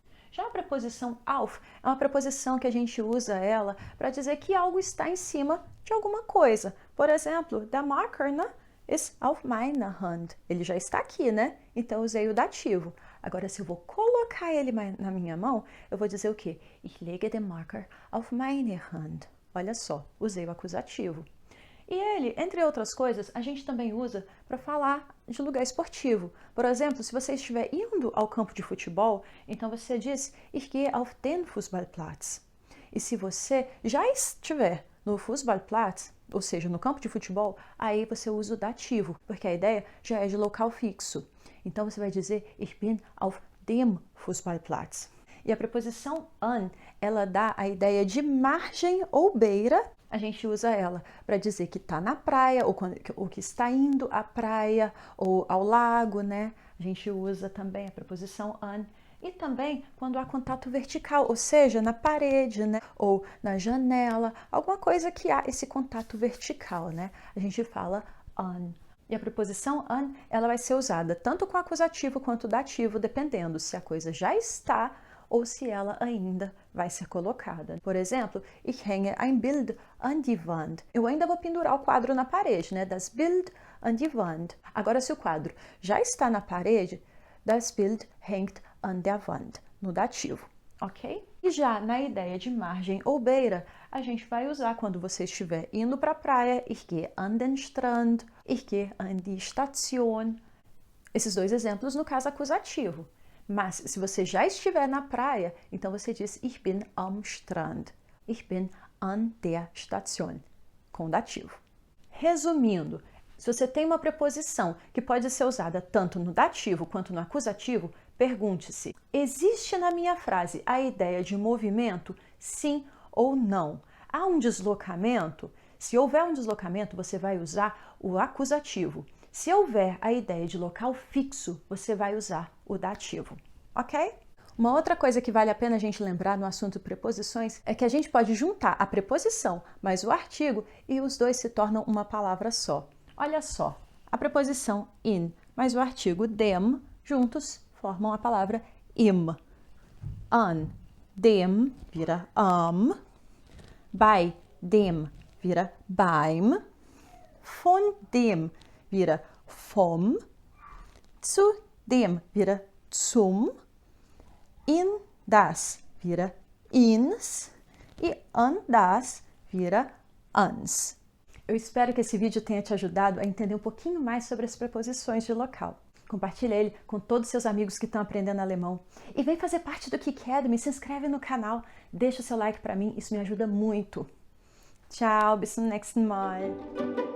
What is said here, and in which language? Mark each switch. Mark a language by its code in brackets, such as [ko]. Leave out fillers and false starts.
[pt] Já a preposição auf é uma preposição que a gente usa ela para dizer que algo está em cima de alguma coisa. Por exemplo, [de] der Marker, [pt] né? [de] Ist auf meiner Hand. [pt] Ele já está aqui, né? Então eu usei o dativo. Agora, se eu vou colocar ele na minha mão, eu vou dizer o quê? [de] Ich lege den Marker auf meine Hand. [pt] Olha só, usei o acusativo. E ele, entre outras coisas, a gente também usa para falar de lugar esportivo. Por exemplo, se você estiver indo ao campo de futebol, então você diz [de] Ich gehe auf den Fußballplatz. [pt] E se você já estiver no Fußballplatz, ou seja, no campo de futebol, aí você usa o dativo, porque a ideia já é de local fixo. Então você vai dizer [de] Ich bin auf dem Fußballplatz. [pt] E a preposição an, ela dá a ideia de margem ou beira. A gente usa ela para dizer que está na praia, ou que está indo à praia, ou ao lago, né? A gente usa também a preposição an. E também quando há contato vertical, ou seja, na parede, né? Ou na janela, alguma coisa que há esse contato vertical, né? A gente fala an. E a preposição an, ela vai ser usada tanto com acusativo quanto dativo, dependendo se a coisa já está ou se ela ainda vai ser colocada. Por exemplo, [de] ich hänge ein Bild an die Wand. [pt] Eu ainda vou pendurar o quadro na parede, né? [de] Das Bild an die Wand. [pt] Agora, se o quadro já está na parede, [de] das Bild hängt an der Wand, [pt] no dativo, ok? E já na ideia de margem ou beira, a gente vai usar quando você estiver indo para a praia, [de] ich gehe an den Strand, ich gehe an die Station. [pt] Esses dois exemplos no caso acusativo. Mas se você já estiver na praia, então você diz [de] Ich bin am Strand. Ich bin an der Station, [pt] com dativo. Resumindo, se você tem uma preposição que pode ser usada tanto no dativo quanto no acusativo, pergunte-se: existe na minha frase a ideia de movimento, sim ou não? Há um deslocamento? Se houver um deslocamento, você vai usar o acusativo. Se houver a ideia de local fixo, você vai usar o dativo, ok? Uma outra coisa que vale a pena a gente lembrar no assunto preposições é que a gente pode juntar a preposição mais o artigo e os dois se tornam uma palavra só. Olha só, a preposição in mais o artigo dem juntos formam a palavra im. An dem vira am, bei dem vira beim, von dem vira vom, zu dem vira zum, in das vira ins e an das vira ans. Eu espero que esse vídeo tenha te ajudado a entender um pouquinho mais sobre as preposições de local. Compartilhe ele com todos os seus amigos que estão aprendendo alemão. E vem fazer parte do Key Academy, se inscreve no canal, deixa o seu like para mim, isso me ajuda muito. Tchau, [de] bis zum nächsten Mal.